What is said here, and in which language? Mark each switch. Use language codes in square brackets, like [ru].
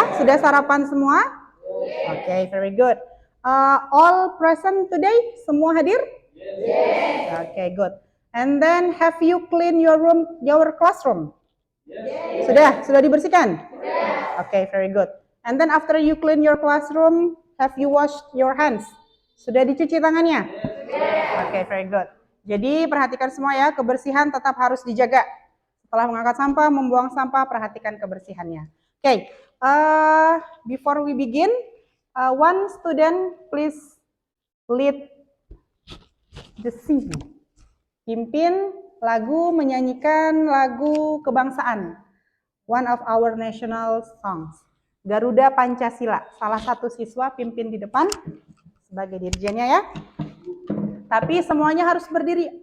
[id] Sudah sarapan semua? [en] Yes. Okay, very good. All present today? [id] Semua hadir? [en] Yes. Okay, good. And then have you clean your room, your classroom? Yes. [id] Sudah dibersihkan? [en] Yes. Okay, very good. And then after you clean your classroom, have you washed your hands? [id] Sudah dicuci tangannya? [en] Yes. Okay, very good. [id] Jadi perhatikan semua ya, kebersihan tetap harus dijaga. Setelah mengangkat sampah, membuang sampah, perhatikan kebersihannya. [en] Okay, before we begin, one student please lead the sing. [id] Pimpin lagu, menyanyikan lagu kebangsaan. [en] One of our national songs. [id] Garuda Pancasila. Salah satu siswa pimpin di depan sebagai dirjennya ya. Tapi semuanya harus berdiri.